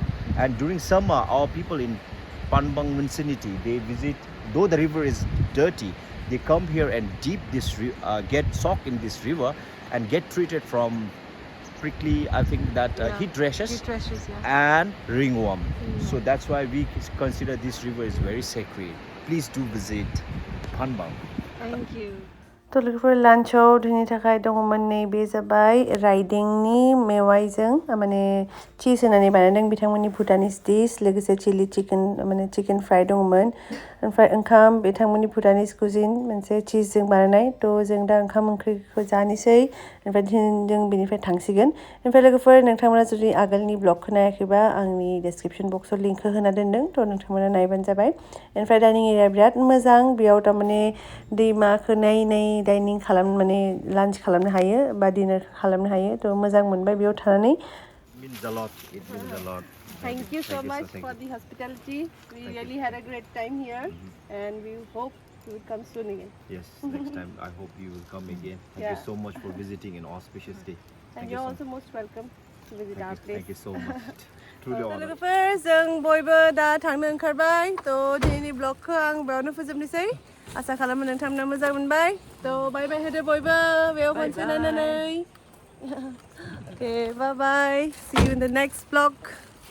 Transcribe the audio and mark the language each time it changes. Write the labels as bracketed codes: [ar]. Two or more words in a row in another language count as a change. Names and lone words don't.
[en] And during summer, our people in Panbang municipality, they visit, though the river is dirty, they come here and get soaked in this river and get treated from prickly, I think that heat rashes, and ringworm. So that's why we consider this river is very sacred. Please do visit Panbang. Thank you. [brx] थ' लोगोफोर लान्चआव दिनैनि थाखाय दङमोन नै बे जाबाय राइदिंनि मेवाइजों माने चीज होनानै बानायदों बिथांमोननि [en] Bhutanese dish [brx] लोगोसे [en] chili chicken [brx] माने [en] chicken fry [brx] दङमोन ओमफ्राय ओंखाम बिथांमोननि [en] Bhutanese cuisine [brx] मोनसे चीजजों बानायनाय थ' जों दा ओंखाम ओंख्रिखौ जानोसै ओमफ्राय जों बेनिफ्राय थांसिगोन ओमफ्राय लोगोफोर नोंथांमोना जुदि आगोलनि ब्लगखौ नायाखैबा आंनि डिसक्रिपसन बक्सआव लिंकखौ होना दोनदों थ' नोंथांमोना नायबानो जाबाय ओमफ्राय [en] dining area [brx] बिराद मोजां बेयाव थारमाने दैमाखौ नायै डाइनिं माने लान्च खालामनो हायो बा डिनार खालामनो हायो थ' मोजां मोनबाय बेयाव थानानै [en] Means a lot. It means a lot. Thank you so much for the hospitality. We really had a great time here, and we hope you will come soon again. Yes, next time I hope you will come again. Thank you so much for visiting an auspicious day. And you're also most welcome to visit our place. Thank you so much. Truly honored. [brx] लोगोफोर जों बयबो दा थांनो ओंखारबाय थ' दिनैनि ब्लगखौ आं बेयावनो फोजोबनोसै आसा खालामो नोंथांमोना मोजां मोनबाय थ' [en] bye bye [brx] होदो बयबो बेयाव खनसे नायनानै [en] Okay, bye bye. See you in the next vlog.